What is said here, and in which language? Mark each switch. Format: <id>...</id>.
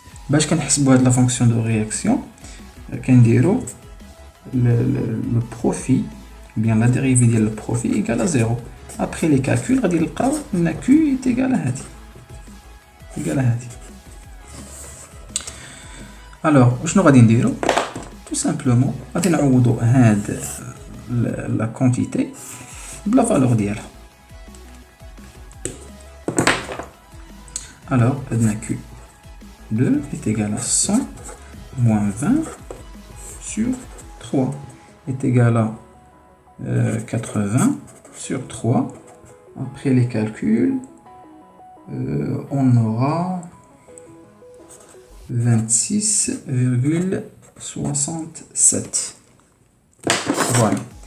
<ar>باش كنحسبوا هاد</ar> <fr>la fonction de réaction,</fr> <ar>كنديروا</ar> <fr>le profit, bien la dérivée ديال le profit égale à 0. Après les calculs,</fr> <ar>غادي نلقاو ان</ar> <fr>Q est égal à هادي. égal à هادي. Alors,</fr> <ar>شنو غادي نديرو؟</ar> <fr>tout simplement</fr> <ar>غادي نعوضوا هاد</ar> <fr>la quantité</fr> <ar>بلا</ar> <fr>valeur</fr> <ar>ديالها.</ar> <fr>Alors,</fr> <ar>عندنا</ar> <fr>Q2 est égal à 100 moins 20 sur 3 est égal à 80 sur 3. Après les calculs, on aura 26,67. Voilà.</fr>